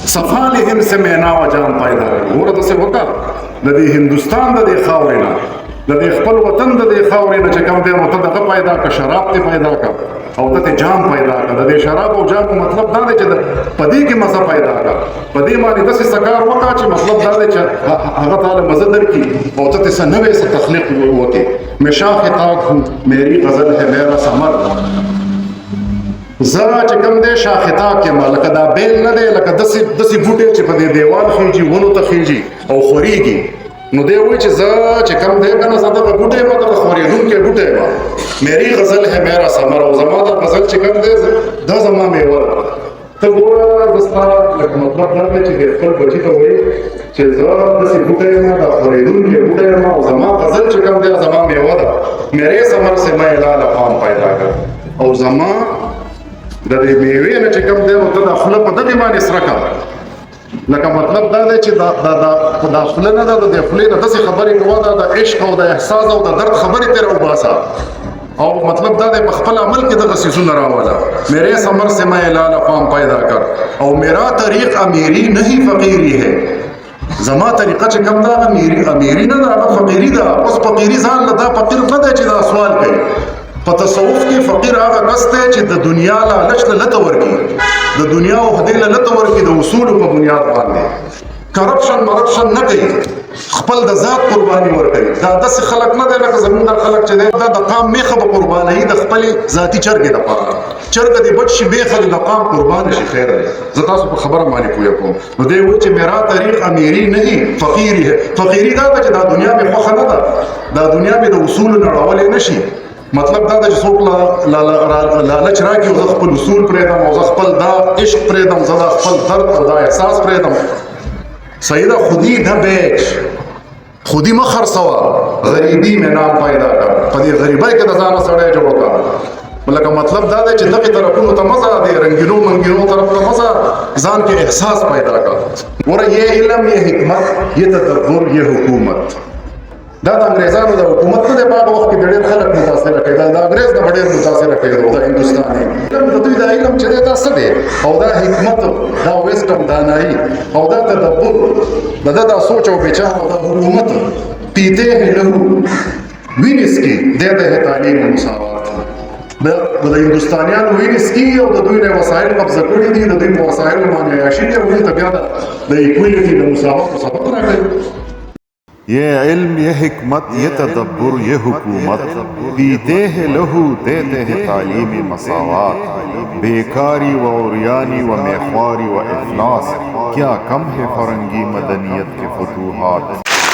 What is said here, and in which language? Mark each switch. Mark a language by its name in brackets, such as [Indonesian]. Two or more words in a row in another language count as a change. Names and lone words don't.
[Urdu] صفا لهم سے مینا و جام پیدا [Pashto] کړ. ګوره داسې وکړه د دې هندوستان د دې خاورې نه، د دې خپل وطن د دې خاورې نه چې کوم دی نو ته دغه پیدا کړه، شراب ته پیدا کړه او ته جام پیدا کړه. د دې شراب او جام مطلب دا دی چې په دې کې مزه پیدا کړه، په دې باندې داسې څه کار وکړه چې مطلب دا دی چې هغه تاله مزه درکړي او ته څه نوی څه تخلیق وکړې. [Urdu] میں شاخ طاق ہوں میری غزل ہے میرا ثمر. [Pashto] زه چې کوم دی شاخ طاق یم، لکه دا بیل نه دی، لکه داسې بوټی چې په دې دیوال خیږي، ونو ته خیږي او خورېږي. نو دی وایي چې زه چې کوم دی که نه زه دغه بوټی یم، دغه خورېدونکی بوټی یم. [Urdu] میری غزل ہے میرا ثمر. [Pashto] او زما دا غزل چې کوم دی دا زما میوه ده. ته ګوره زه ستا لکه مطلب دا دی چې خپل بچي ته وایي چې زه داسې بوټی یم دا خورېدونکی بوټی یم او زما غزل چې کوم دی زما میوه ده [Urdu] میرے ثمر سے میں لاله پام پیدا [Pashto] کړ او زما د دې میوې نه چې کوم دی نو ته دا خوله په دغې باندې سره کړه لکه مطلب دا دی چې دا خوله نه ده د دې خولې نه داسې خبرې کوه دا د عشق او د احساس او د درد خبرې ترې راوباسه او مطلب دا دی په خپل عمل کې دغه څیزونه راوله [Urdu] میرے ثمر سے میں لاله پام پیدا کر [Pashto] او [Urdu] میرا طریق امیری نہیں فقیری ہے [Pashto] زما طریقه چې کوم دا امیری نه ده هغه فقیري ده اوس فقیري ځان له دا فقیر نه دی چې دا سوال کوي په تصوف کې فقیر هغه کس دی چې د دنیا لالچ له لته ورکړي د دنیا او خدای له لته ورکړي د اصولو په بنیاد باندې کرپشن نه کوي خپل د ذات قرباني ورکوي دا داسې خلک نه دی لکه زمونږ دا خلک چې دی دا د قام میخه به قربانوي د خپلې ذاتي چرګې دپاره چرګه دې بچ شي میخه د قام قربان شي خیر دی زه تاسو په خبره باندې پوه کوم نو دی وایي چې [Urdu] میرا طریق امیری نہیں فقیری ہے [Pashto] فقیری دا ده چې دا دنیا مې خوښه نه ده دا دنیا مې د اصولو نه راولی نه شي مطلب دا ده چې څوک لالچ راکړي او زه خپل اصول پرېږدم او زه خپل دا عشق پرېږدم زه دا خپل درد او دا احساس پرېږدم [Urdu] سیدہ خودی نہ بیچ [Pashto] خودی مه خرڅوه غریبي مې نام پیدا کړ په دې غریبۍ کې د ځانه سړی جوړ کړه لکه مطلب دا دی چې دغې طرفونو ته مزه دی رنګینو منګینو طرف ته مزه ځان کې احساس پیدا کړ ګوره [Urdu] یہ علم یہ حکمت یہ تدبر یہ [Pashto] حکومت دا د انګریزانو د حکومت نه دی په هغه وخت کې ډېر خلک متاثره کوي دا د انګریز نه به ډېر متاثره کوي د هندوستان علم د دوی دا علم چې دی دا څه دی او دا حکمت دا ویسټم دانایي او دا تدبر د ده دا سوچ او بچار او دا حکومت [Urdu] پیتے ہیں لہو [Pashto] وین [Urdu] اس کی دیتے ہیں تعلیم مساوات [Pashto] د هندوستانیانو وین [Urdu] اس کی [Pashto] او د دوی نه وسایل قبضه کړي دي د دوی په وسایلو باندې عیاشي کوي او دلته بیا د ایکویلټي د مساوات سبق راکوي [Urdu] یہ علم یہ حکمت یہ تدبر یہ حکومت پیتے ہیں لہو دیتے ہیں تعلیم مساوات بیکاری و عریانی و میخواری و افلاس کیا کم ہے فرنگی مدنیت کے فتوحات